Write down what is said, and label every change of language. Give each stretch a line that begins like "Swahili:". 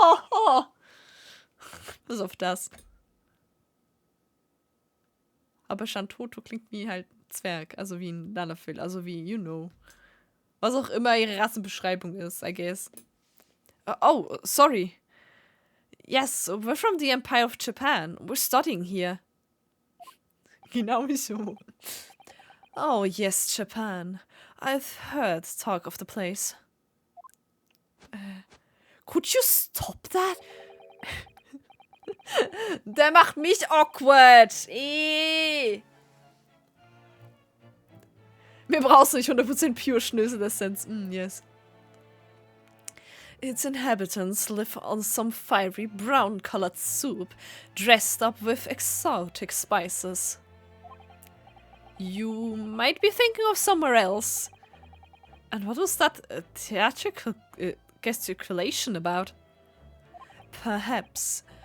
German: Oh! Bis auf das. Aber Shantoto klingt wie halt ein Zwerg, also wie ein Lalafell, also wie,
English: you know.
German: Was auch immer ihre Rassenbeschreibung ist,
English: I guess. Oh, sorry. Yes, we're from the Empire of Japan. We're studying here.
German: Genau so.
English: Oh, yes, Japan. I've heard talk of the place. Could you stop that?
German: Der macht mich awkward. Wir brauchen nicht 100% pure Schnösel-Essenz.
English: Yes. Its inhabitants live on some fiery brown-colored soup dressed up with exotic spices. You might be thinking of somewhere else. And what was that theatrical gesticulation about? Perhaps.